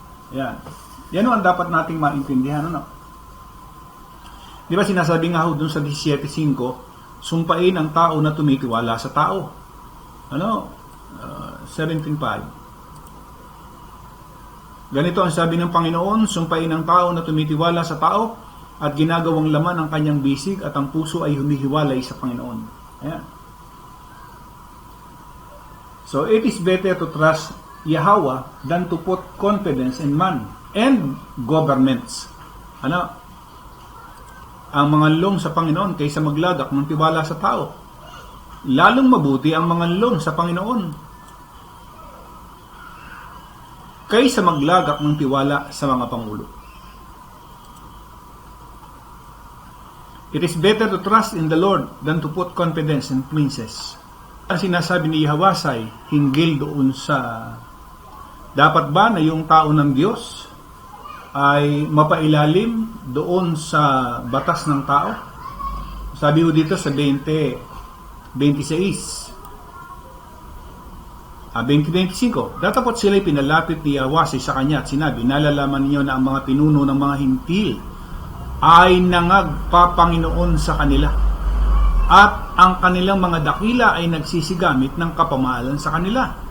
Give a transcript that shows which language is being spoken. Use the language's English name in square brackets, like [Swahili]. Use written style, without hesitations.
[Filipino] Yan ang dapat nating maintindihan. Di ba sinasabi nga doon sa 17:5, sumpain ang tao na tumitiwala sa tao. 17:5. Ganito ang sabi ng Panginoon, sumpain ang tao na tumitiwala sa tao at ginagawang laman ang kanyang bisig at ang puso ay humihiwalay sa Panginoon. Ayan. [English] So, it is better to trust Yahawah than to put confidence in man and governments. [Filipino] Ang manganlong sa Panginoon kaysa maglagak ng tiwala sa tao. Lalong mabuti ang manganlong sa Panginoon kaysa maglagak ng tiwala sa mga pangulo. [English] It is better to trust in the Lord than to put confidence in princes. [Filipino] Ang sinasabi ni YAHAWAH hinggil doon sa dapat ba na yung tao ng Diyos ay mapailalim doon sa batas ng tao? Sabi ko dito sa 20:25, datapot sila'y pinalapit ni YAHAWAH sa kanya at sinabi, nalalaman ninyo na ang mga pinuno ng mga hintil ay nangagpapanginoon sa kanila at ang kanilang mga dakila ay nagsisigamit ng kapamahalan sa kanila.